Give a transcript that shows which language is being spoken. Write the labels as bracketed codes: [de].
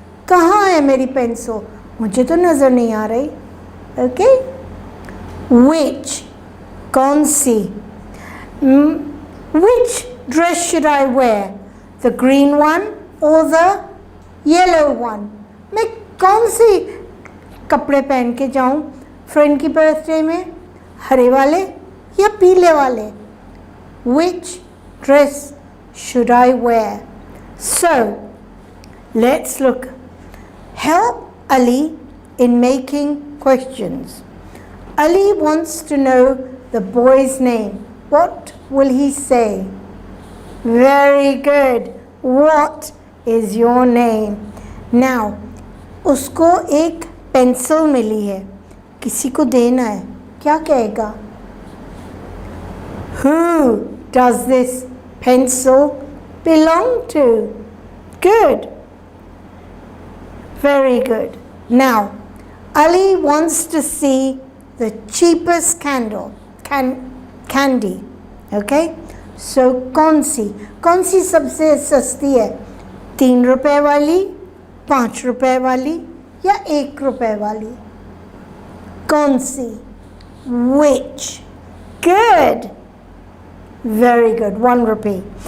[hi] Kahan hai meri pencil? Mujhe to nazar nahi aa rahi. [en] Okay? Which? [hi] Kaun si? [en] Which dress should I wear? The green one or the yellow one? [hi] मैं कौन सी कपड़े पहन के जाऊं friend की birthday में? हरे वाले या पीले वाले? [en] Which dress should I wear? So, let's look. Help Ali in making questions. Ali wants to know the boy's name. What will he say? Very good. What is your name? [hi] Now, उसको एक pencil मिली है, किसी को देना है, क्या कहेगा? [en] Who does this pencil belong to? Good. Very good. Now, Ali wants to see the cheapest candy. Okay? [hi] So, कौन सी सबसे सस्ती है? 3 रुपए वाली, 5 रुपए वाली या 1 रुपए वाली? कौन सी? [en] Which? Good. Very good. 1 rupee.